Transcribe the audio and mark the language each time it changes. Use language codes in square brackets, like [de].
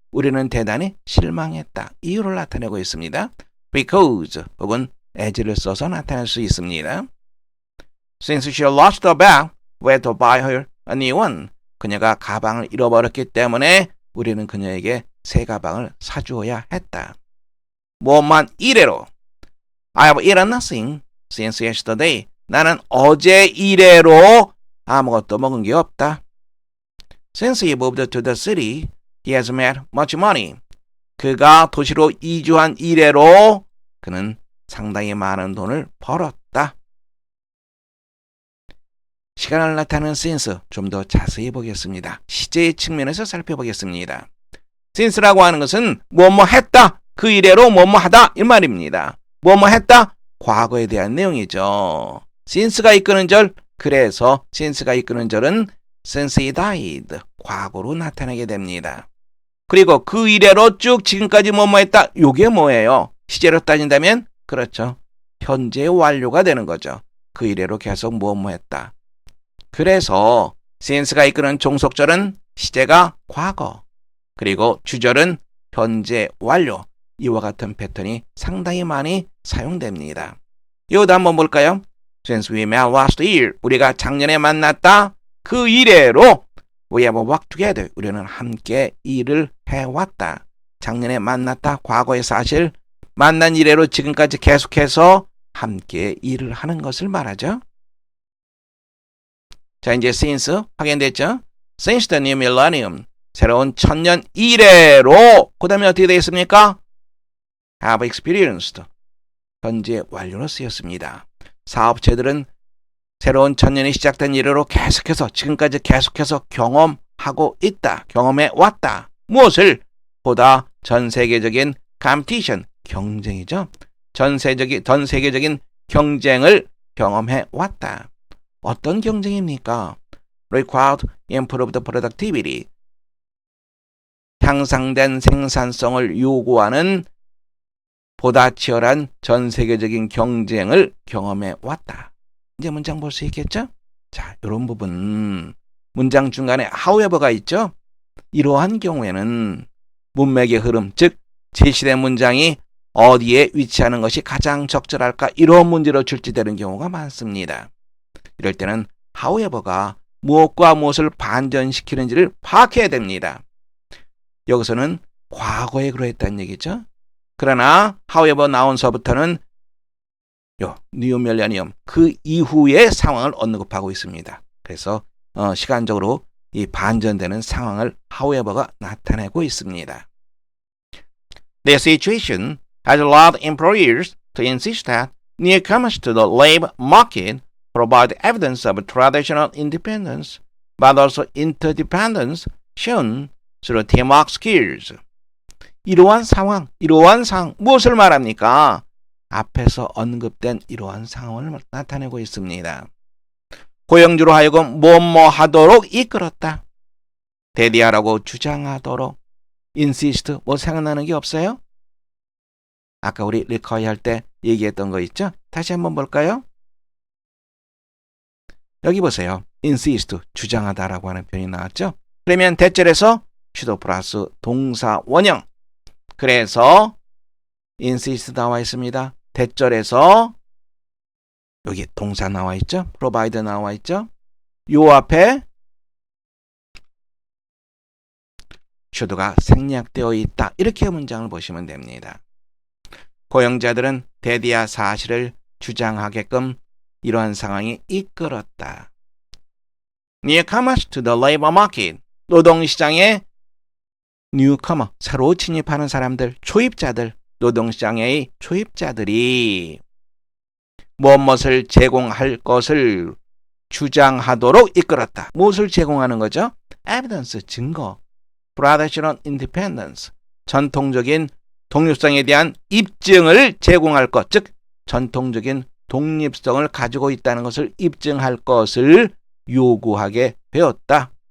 [ko] 우리는 대단히 실망했다. 이유를 나타내고 있습니다. Because 혹은 as를 써서 나타낼 수 있습니다. [en] Since she lost the bag, we had to buy her a new one. [ko] 그녀가 가방을 잃어버렸기 때문에 우리는 그녀에게 새 가방을 사주어야 했다. 뭐만 이래로 [en] I have eaten nothing since yesterday. [ko] 나는 어제 이래로 아무것도 먹은 게 없다. [en] Since he moved to the city, he has made much money. [ko] 그가 도시로 이주한 이래로 그는 상당히 많은 돈을 벌었다. 시간을 나타내는 since 좀 더 자세히 보겠습니다. 시제의 측면에서 살펴보겠습니다. since라고 하는 것은 뭐뭐 했다. 그 이래로 뭐뭐 하다 이 말입니다. 뭐뭐 했다. 과거에 대한 내용이죠. since가 이끄는 절, 그래서 since가 이끄는 절은 since he died, 과거로 나타나게 됩니다. 그리고 그 이래로 쭉 지금까지 뭐뭐 했다. 요게 뭐예요? 시제로 따진다면 그렇죠. 현재 완료가 되는 거죠. 그 이래로 계속 뭐뭐 했다. 그래서 since가 이끄는 종속절은 시제가 과거, 그리고 주절은 현재 완료. 이와 같은 패턴이 상당히 많이 사용됩니다. 이것도 한번 볼까요? [en] Since we met last year, [ko] 우리가 작년에 만났다. 그 이래로 [en] we have worked together. [ko] 우리는 함께 일을 해왔다. 작년에 만났다. 과거의 사실. 만난 이래로 지금까지 계속해서 함께 일을 하는 것을 말하죠. 자, 이제 since 확인됐죠? [en] Since the new millennium. [ko] 새로운 천년 이래로 그 다음에 어떻게 되어 있습니까? [en] have experienced. [ko] 현재 완료로 쓰였습니다. 사업체들은 새로운 천년이 시작된 이래로 계속해서 지금까지 계속해서 경험하고 있다. 경험해 왔다. 무엇을? 보다 전 세계적인 competition, 경쟁이죠. 전 세계적인 경쟁을 경험해 왔다. 어떤 경쟁입니까? [en] Required improved productivity. [ko] 향상된 생산성을 요구하는 보다 치열한 전 세계적인 경쟁을 경험해 왔다. 이제 문장 볼 수 있겠죠? 자, 이런 부분 문장 중간에 however가 있죠? 이러한 경우에는 문맥의 흐름, 즉 제시된 문장이 어디에 위치하는 것이 가장 적절할까? 이런 문제로 출제되는 경우가 많습니다. 이럴 때는 however가 무엇과 무엇을 반전시키는지를 파악해야 됩니다. 여기서는 과거에 그러했다는 얘기죠. 그러나 however 나온서부터는 new millennium, 그 이후의 상황을 언급하고 있습니다. 그래서 시간적으로 이 반전되는 상황을 however가 나타내고 있습니다. [en] The situation has allowed employers to insist that newcomers to the labor market provide evidence of traditional independence, but also interdependence shown through teamwork skills. [ko] 이러한 상황, 무엇을 말합니까? 앞에서 언급된 이러한 상황을 나타내고 있습니다. 고용주로 하여금 뭐뭐 하도록 이끌었다. 대디하라고 주장하도록. insist, 뭐 생각나는 게 없어요? 아까 우리 require 할 때 얘기했던 거 있죠? 다시 한번 볼까요? 여기 보세요. insist, 주장하다라고 하는 표현이 나왔죠? 그러면 대절에서 should 플러스 동사 원형. 그래서 insist 나와 있습니다. 대절에서 여기 동사 나와 있죠? provide 나와 있죠? 요 앞에 should가 생략되어 있다. 이렇게 문장을 보시면 됩니다. 고용자들은 대디아 사실을 주장하게끔 이러한 상황이 이끌었다. [en] Newcomers to the labor market. [ko] 노동시장에 newcomer, 새로 진입하는 사람들, 초입자들, 노동시장의 초입자들이 무엇을 제공할 것을 주장하도록 이끌었다. 무엇을 제공하는 거죠? evidence, 증거. traditional independence, 전통적인 독립성에 대한 입증을 제공할 것, 즉 전통적인 독립성을 가지고 있다는 것을 입증할 것을 요구하게 되었다.